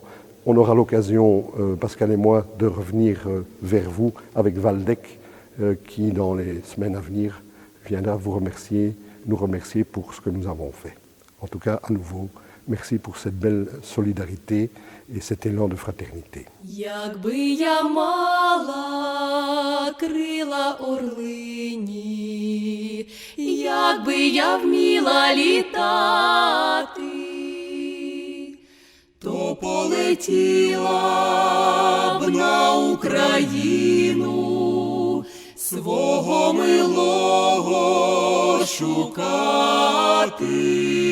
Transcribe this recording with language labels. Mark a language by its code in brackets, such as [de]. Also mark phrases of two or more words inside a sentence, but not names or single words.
[fr] On aura l'occasion, Pascal et moi, de revenir vers vous avec Waldek qui, dans les semaines à venir, viendra vous remercier, nous remercier pour ce que nous avons fait. En tout cas, à nouveau, merci pour cette belle solidarité et cet élan de fraternité. [uk] Якби я мала крила орлині, якби я вміла літати, то полетіла б на Україну свого милого шукати.